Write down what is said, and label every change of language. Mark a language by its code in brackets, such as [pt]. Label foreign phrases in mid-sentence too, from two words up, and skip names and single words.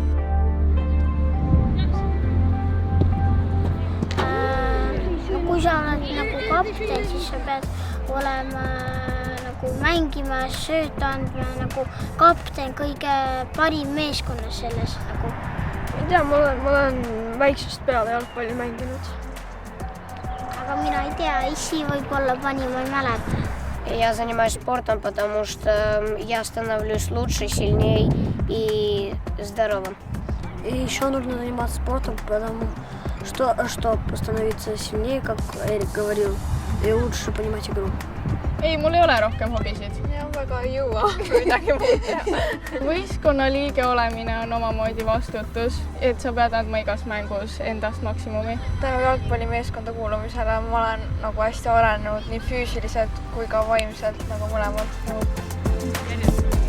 [et] Kui sa oled nagu kapten, siis sa pead olema nagu mängima, sööta andma nagu kapten, kõige parim meeskonnas selles nagu. Ei tea, ma olen väiksest peale jalgpalli mänginud. Aga mina ei tea, isi võib-olla pani, ma ei mäleta. [ru] Я занимаюсь спортом, потому что я становлюсь лучше, сильнее и здоровым. И еще нужно заниматься спортом, потому что, чтобы становиться сильнее, как Эрик говорил, и лучше понимать игру. [et] Ei, mul ei ole rohkem hobisid. Ja väga ei jõua midagi muud teha. Võistkonnaliige olemine on omamoodi vastutus, et sa pead andma igas mängus endast maksimumi. Tänu jalgpallimeeskonda kuulumisele ma olen nagu hästi arenenud nii füüsiliselt kui ka vaimselt nagu mõlemalt.